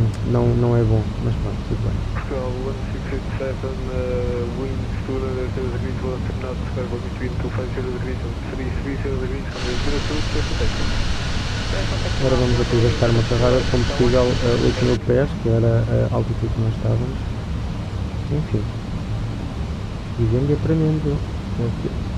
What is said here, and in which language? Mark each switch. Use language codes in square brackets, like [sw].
[pt] Não é bom, mas pronto, tudo bem. [en] Portugal 1687, winds 200 degrees, will turn out variable between 250 degrees and 330 degrees from the 02 to [pt] Agora vamos aqui gastar uma carrada com Portugal a 8000 pés, que era a altitude que nós estávamos. Enfim. Vivendo e aprendendo. Okay.